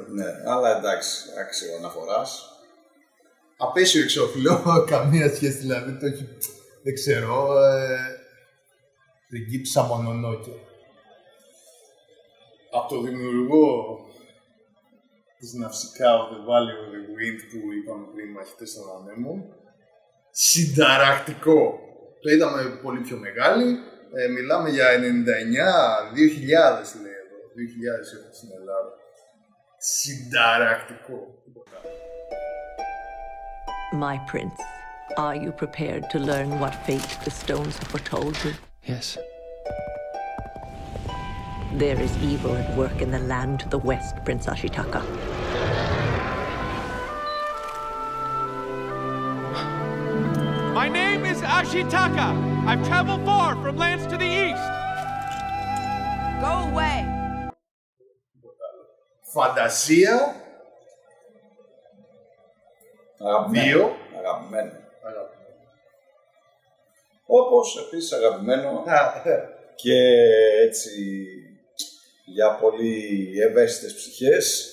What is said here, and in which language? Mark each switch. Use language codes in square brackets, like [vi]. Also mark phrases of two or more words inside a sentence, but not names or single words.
[el] Ναι, αλλά εντάξει, άξιο αναφοράς. Απέσιο εξώφυλλο, καμία σχέση δηλαδή. Το έχει, δεν ξέρω. Πριγκίψα Μονονόκε. Από το δημιουργό της Ναυσικά of the Valley of the Wind που είπαμε πριν, Μαχητές των Ανέμων. Συνταρακτικό. Το είδαμε πολύ πιο μεγάλη. Μιλάμε για 99, 2000 λέει εδώ. 2000 έχω στην Ελλάδα. Συνταρακτικό. [en] My prince, are you prepared to learn what fate the stones have foretold you? Yes. There is evil at work in the land to the west, Prince Ashitaka. My name is Ashitaka. I've traveled far from lands to the east. Go away. [el] Φαντασία. Αγαπημένο. Αγαπημένο. Όπως επίσης αγαπημένο και έτσι για πολύ ευαίσθητες ψυχές.